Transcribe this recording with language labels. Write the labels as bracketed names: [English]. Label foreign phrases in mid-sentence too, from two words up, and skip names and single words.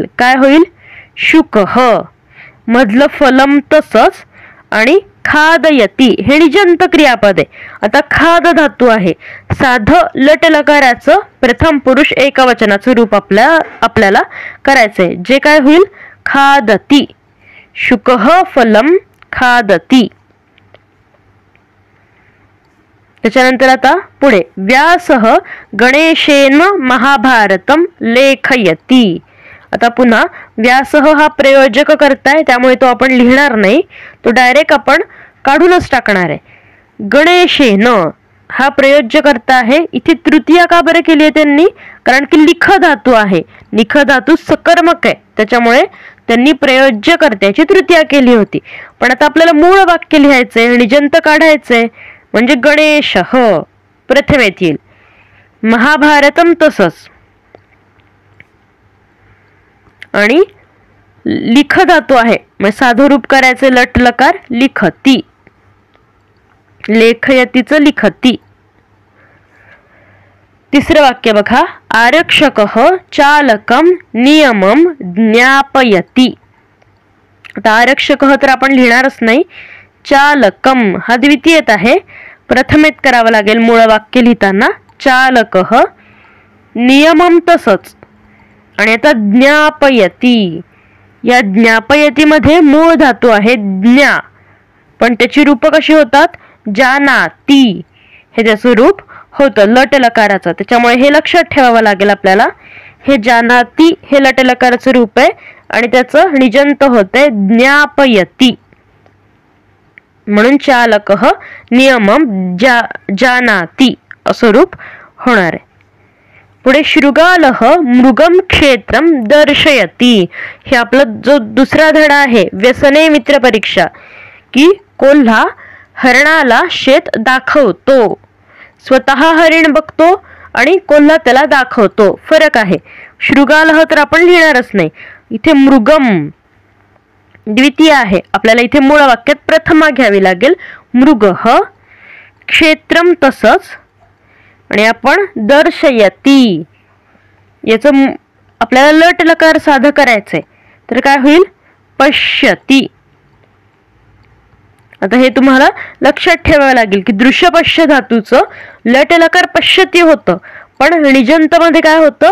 [Marathi] काय होईल, शुकः. मधलं फलम तसंच आणि खादयती हे निजंत क्रियापद आहे. आता खाद धातू आहे. साधं लट लकाराचं प्रथम पुरुष एकवचनाचं रूप आपल्याला करायचंय जे काय होईल, खादती. [Sanskrit] शुकः फलम खादती. [Marathi] त्याच्यानंतर आता पुढे [Sanskrit] व्यासः गणेशेन महाभारतम लेखयती. [Marathi] आता पुन्हा व्यासह हा प्रयोजक कर्ता आहे, त्यामुळे तो आपण लिहिणार नाही, तो डायरेक्ट आपण काढूनच टाकणार आहे. गणेशेन हा प्रयोज्य कर्ता आहे. इथे तृतीया का बरं केली आहे त्यांनी? कारण की लिख धातू आहे, लिख धातू सकर्मक आहे, त्याच्यामुळे त्यांनी प्रयोज्य कर्त्याची तृतीया केली होती. पण आता आपल्याला मूळ वाक्य लिहायचंय, निजंत काढायचंय, म्हणजे गणेश प्रथमेत येईल. महाभारतम तसंच, आणि लिख धातू आहे, म्हणजे साधं रूप करायचे लट लकार लिखती, लेखयतीचं लिखती. तिसरं वाक्य बघा, [Sanskrit] आरक्षकः चालकम नियमम ज्ञापयति. [Marathi] आता आरक्षकः तर आपण लिहिणारच नाही, चालकम हा द्वितीयत आहे, प्रथमेत करावं लागेल मूळ वाक्य लिहिताना. [Sanskrit] चालकः नियमम [Marathi] तसंच, आणि आता ज्ञापयति, या ज्ञापयतीमध्ये मूळ धातू आहे ज्ञा, पण त्याची रूप कशी होतात? जानाति हे त्याचं रूप होतं लट लकाराचं, त्याच्यामुळे हे लक्षात ठेवावं लागेल आपल्याला. हे जानाति हे लट लकाराचं रूप आहे आणि त्याचं निजंत होतंय ज्ञापयति, म्हणून [Sanskrit] चालकः नियमम जानाति [Marathi] असं रूप होणार आहे. [Sanskrit] पुढे शृगालः मृगम क्षेत्रम दर्शयति. [Marathi] हे आपलं जो दुसरा धडा आहे व्यसने मित्र परीक्षा, की कोल्हा हरणाला शेत दाखवतो. स्वतः हरिण बघतो आणि कोल्हा त्याला दाखवतो, फरक आहे. शृगालः तर आपण लिहिणारच नाही, इथे मृगम द्वितीय आहे, आपल्याला इथे मूळ वाक्यात प्रथमा घ्यावी लागेल. [Sanskrit] मृगः क्षेत्रम [Marathi] तसंच, आणि आपण दर्शयति याचं आपल्याला लट लकार साधं करायचंय, तर काय होईल? पश्यति. आता हे तुम्हाला लक्षात ठेवावं लागेल की दृश्य पश्य धातूचं लट लकार पश्यति होतं, पण निजंत मध्ये काय होतं?